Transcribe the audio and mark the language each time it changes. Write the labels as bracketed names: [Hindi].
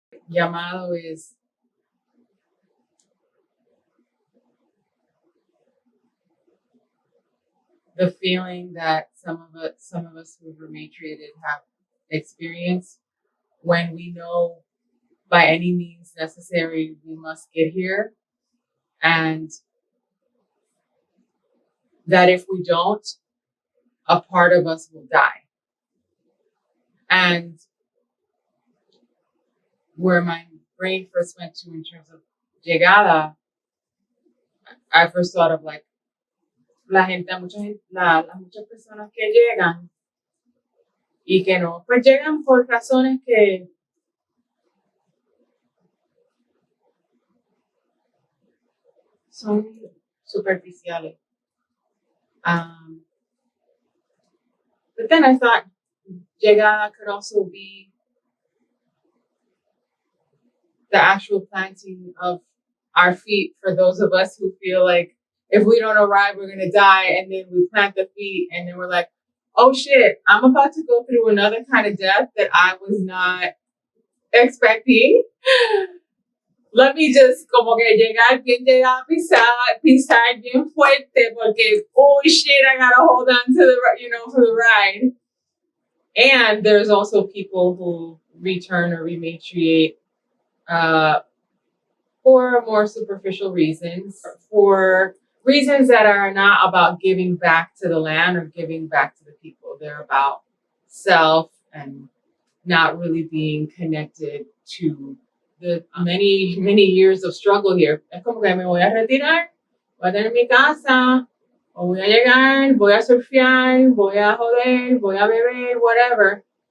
[English] Llamado is the feeling that some of us who've rematriated have experienced when we know by any means necessary we must get here, and that if we don't, a part of us will die. And where my brain first went to in terms of llegada, I first thought of like [Spanish] las muchas personas que llegan y que no, pues llegan por razones que son superficiales. [English] But then I thought llegada could also be the actual planting of our feet for those of us who feel like if we don't arrive, we're going to die. And then we plant the feet and then we're like, oh shit, I'm about to go through another kind of death that I was not expecting. Let me just [Spanish] como que llegar pisar bien fuerte porque, [English] oh shit, I gotta hold on to for the ride. And there's also people who return or rematriate for more superficial reasons, for reasons that are not about giving back to the land or giving back to the people. They're about self and not really being connected to the many, many years of struggle here. [Spanish] Es como que me voy a retirar, voy a tener mi casa, o voy a llegar, voy a surfear, voy a joder, voy a beber, whatever.